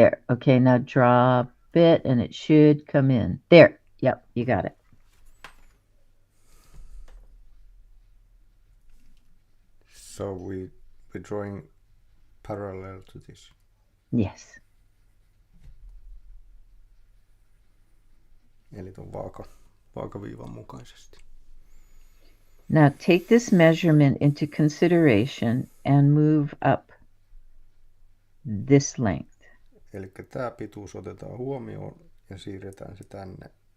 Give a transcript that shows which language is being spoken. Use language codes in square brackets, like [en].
[en] Okay, now drop it and it should come in. There, yep, you got it. So we're drawing parallel to this. Yes. [fi] Eli tuon vaakaviivan mukaisesti. [en] Now take this measurement into consideration and move up this length. [fi] Eli tämä pituus otetaan huomioon ja siirretään se tänne.